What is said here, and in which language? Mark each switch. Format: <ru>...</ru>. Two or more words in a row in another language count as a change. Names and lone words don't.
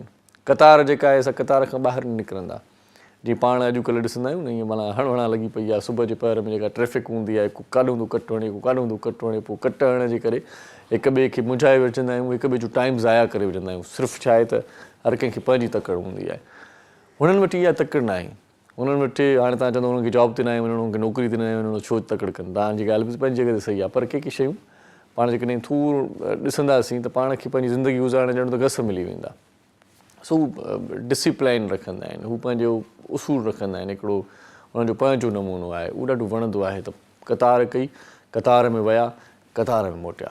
<sd>कतार जेका आहे सा कतार खां ॿाहिरि न निकिरंदा। जीअं पाण अॼुकल्ह ॾिसंदा आहियूं न, ईअं माना हणवणा लॻी पई आहे सुबुह जे पहर में, जेका ट्रैफ़िक हूंदी आहे, को काॾों थो कटु हणे, को काॾों थो कटु हणे, पोइ कट हणण जे करे हिक ॿिए खे मुंझाए विझंदा आहियूं, हिक ॿिए जो टाइम ज़ाया करे विझंदा आहियूं। सिर्फ़ु छा आहे त हर कंहिंखे पंहिंजी तकड़ हूंदी आहे, हुननि वटि इहा तकड़ न आहे। हुननि वटि हाणे तव्हां चवंदव हुननि खे जॉब ते न आहे वञिणो, हुननि खे नौकिरी ते न आहे वञिणो, छो तकड़ कनि। तव्हांजी ॻाल्हि बि पंहिंजी जॻह ते सही आहे, पर के के शयूं पाण जेकॾहिं थोरो ॾिसंदासीं त पाण खे पंहिंजी ज़िंदगी गुज़ारण ॼण त घस मिली वेंदा। सो हू डिसिप्लाइन रखंदा आहिनि, हू पंहिंजो उसूल रखंदा आहिनि, हिकिड़ो हुननि जो पंहिंजो नमूनो आहे, उहो ॾाढो वणंदो आहे। त कतार कई, कतार में विया, कतार में मोटिया।</sd>